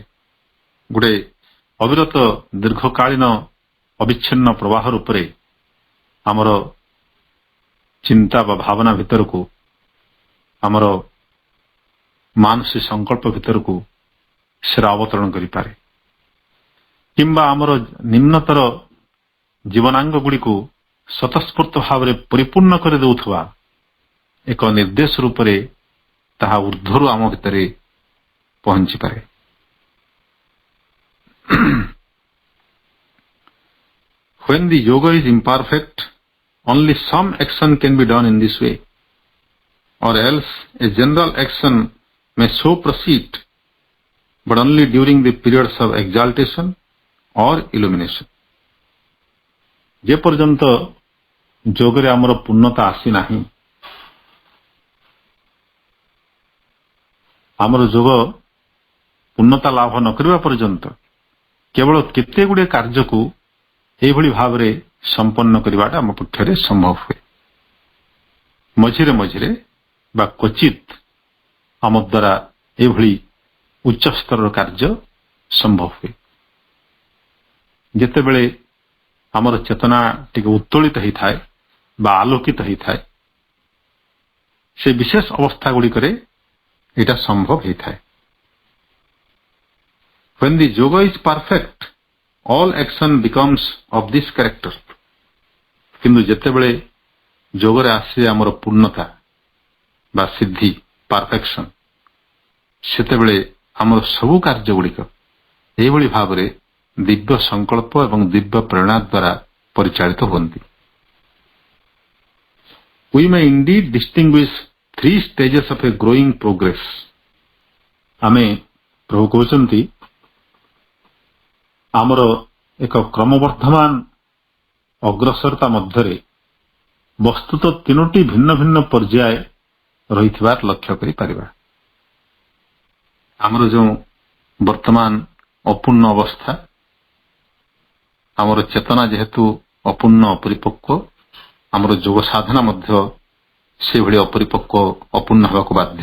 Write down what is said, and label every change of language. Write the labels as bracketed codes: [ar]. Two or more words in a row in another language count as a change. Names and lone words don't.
[or] ଗୋଟେ ଅବିରତ ଦୀର୍ଘକାଳୀନ ଅବିଚ୍ଛିନ୍ନ ପ୍ରବାହ ରୂପରେ ଆମର ଚିନ୍ତା ବା ଭାବନା ଭିତରକୁ, ଆମର ମାନସିକ ସଂକଳ୍ପ ଭିତରକୁ ସେରା ଅବତରଣ କରିପାରେ, କିମ୍ବା ଆମର ନିମ୍ନତର ଜୀବନାଙ୍ଗ ଗୁଡ଼ିକୁ ସ୍ୱତଃସ୍ଫୂର୍ତ୍ତ ଭାବରେ ପରିପୂର୍ଣ୍ଣ କରିଦେଉଥିବା ଏକ ନିର୍ଦ୍ଦେଶ ରୂପରେ ତାହା ଊର୍ଦ୍ଧ୍ୱରୁ ଆମ ଭିତରେ ପହଞ୍ଚିପାରେ। [en] When the yoga is imperfect, only some action can be done in this way, or else a general action may so proceed, but only during the periods of exaltation or illumination. [or] ଯେ ପର୍ଯ୍ୟନ୍ତ ଯୋଗରେ ଆମର ପୂର୍ଣ୍ଣତା ଆସିନାହିଁ, ଆମର ଯୋଗ ପୂର୍ଣ୍ଣତା ଲାଭ ନ କରିବା ପର୍ଯ୍ୟନ୍ତ କେବଳ କେତେ ଗୁଡ଼ିଏ କାର୍ଯ୍ୟକୁ ଏଇଭଳି ଭାବରେ ସମ୍ପନ୍ନ କରିବାଟା ଆମ ପକ୍ଷରେ ସମ୍ଭବ ହୁଏ। ମଝିରେ ମଝିରେ ବା କ୍ୱଚିତ ଆମ ଦ୍ୱାରା ଏଭଳି ଉଚ୍ଚ ସ୍ତରର କାର୍ଯ୍ୟ ସମ୍ଭବ ହୁଏ। ଯେତେବେଳେ ଆମର ଚେତନା ଟିକେ ଉତ୍ତୋଳିତ ହେଇଥାଏ ବା ଆଲୋକିତ ହେଇଥାଏ, ସେ ବିଶେଷ ଅବସ୍ଥା ଗୁଡ଼ିକରେ ଏଇଟା ସମ୍ଭବ ହେଇଥାଏ। [en] When the yoga is perfect, all action becomes of this character. [or] କିନ୍ତୁ ଯେତେବେଳେ ଯୋଗରେ ଆସେ ଆମର ପୂର୍ଣ୍ଣତା ବା ସିଦ୍ଧି, ପରଫେକ୍ସନ, ସେତେବେଳେ ଆମର ସବୁ କାର୍ଯ୍ୟ ଗୁଡ଼ିକ ଏଇଭଳି ଭାବରେ ଦିବ୍ୟ ସଂକଳ୍ପ ଏବଂ ଦିବ୍ୟ ପ୍ରେରଣା ଦ୍ୱାରା ପରିଚାଳିତ ହୁଅନ୍ତି। [en] We may indeed distinguish 3 stages of a growing progress. [or] ଆମେ ପ୍ରଭୁ କହୁଛନ୍ତି ଆମର ଏକ କ୍ରମବର୍ଦ୍ଧମାନ ଅଗ୍ରସରତା ମଧ୍ୟରେ ବସ୍ତୁତ 3ଟି ଭିନ୍ନ ଭିନ୍ନ ପର୍ଯ୍ୟାୟ ରହିଥିବାର ଲକ୍ଷ୍ୟ କରିପାରିବା। ଆମର ଯେଉଁ ବର୍ତ୍ତମାନ ଅପୂର୍ଣ୍ଣ ଅବସ୍ଥା, ଆମର ଚେତନା ଯେହେତୁ ଅପୂର୍ଣ୍ଣ ଅପରିପକ୍ୱ, ଆମର ଯୋଗ ସାଧନା ମଧ୍ୟ ସେଭଳି ଅପରିପକ୍ୱ ଅପୂର୍ଣ୍ଣ ହେବାକୁ ବାଧ୍ୟ।